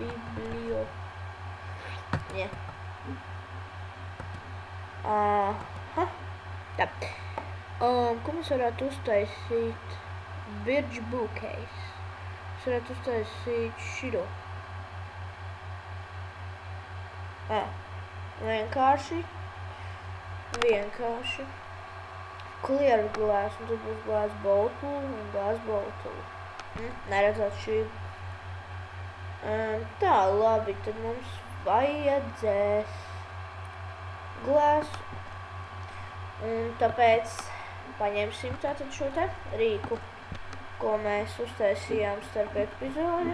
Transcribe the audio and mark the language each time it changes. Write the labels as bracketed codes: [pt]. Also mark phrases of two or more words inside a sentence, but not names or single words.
[lv] Jā. Tā. Ko mēs varētu uztaisīt? [en] Birch bookcase. [lv] Mēs varētu uztaisīt šito. Vienkārši. [en] Clear glass, [lv] un tad būs [en] glass bottle [lv] un [en] glass bottle. [lv] Neredzot šī. Tā, labi, tad mums vajadzēs glass. Un tāpēc paņemsim tātad šo te rīku, ko mēs uztaisījām starp epizodi.